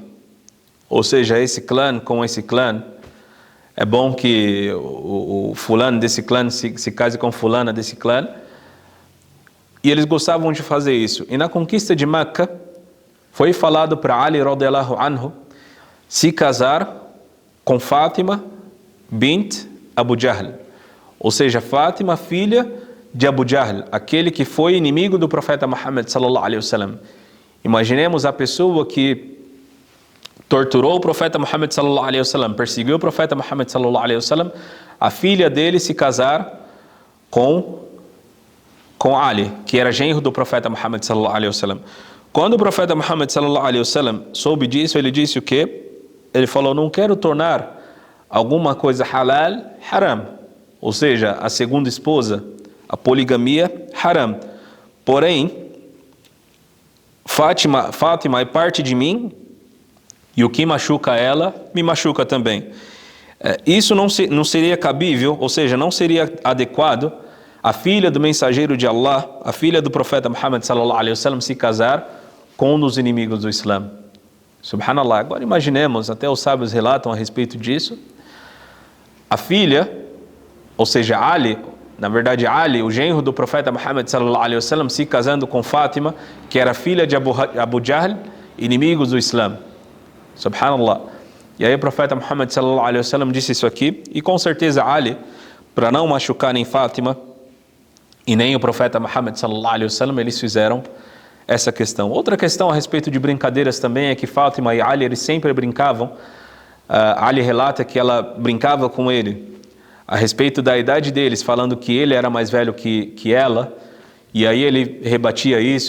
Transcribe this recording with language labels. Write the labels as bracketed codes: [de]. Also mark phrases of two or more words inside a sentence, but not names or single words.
[pt] Ou seja, esse clã com esse clã, é bom que o fulano desse clã se case com fulana desse clã. E eles gostavam de fazer isso. E na conquista de Meca, foi falado para Ali [ar] رضي الله عنه [pt] se casar com Fátima bint Abu Jahl. Ou seja, Fátima, filha de Abu Jahl, aquele que foi inimigo do profeta Muhammad [ar] صلى الله عليه وسلم. [pt] Imaginemos a pessoa que torturou o profeta Muhammad [ar] صلى الله عليه وسلم, [pt] perseguiu o profeta Muhammad [ar] صلى الله عليه وسلم, [pt] a filha dele se casar com Ali, que era genro do profeta Muhammad [ar] صلى الله عليه وسلم. [pt] Quando o profeta Muhammad [ar] صلى الله عليه وسلم [pt] soube disso, ele disse o quê? Ele falou: não quero tornar alguma coisa [ar] حلال، حرام. [pt] Ou seja, a segunda esposa, a poligamia, haram. Porém, Fátima é parte de mim, e o que machuca ela, me machuca também. Isso não seria cabível, ou seja, não seria adequado a filha do mensageiro de Allah, a filha do profeta Muhammad [ar] صلى الله عليه وسلم, [pt] se casar com um dos inimigos do Islã. Subhanallah. Agora imaginemos, até os sábios relatam a respeito disso, a filha, ou seja, Ali, na verdade Ali, o genro do profeta Muhammad [ar] صلى الله عليه وسلم, [pt] se casando com Fátima, que era filha de Abu Jahl, inimigos do Islã. Subhanallah. E aí o profeta Muhammad [ar] صلى الله عليه وسلم [pt] disse isso aqui, e com certeza Ali, para não machucar nem Fátima e nem o profeta Muhammad [ar] صلى الله عليه وسلم, [pt] eles fizeram essa questão. Outra questão a respeito de brincadeiras também é que Fátima e Ali, eles sempre brincavam. Ali relata que ela brincava com ele a respeito da idade deles, falando que ele era mais velho que ela, e aí ele rebatia isso.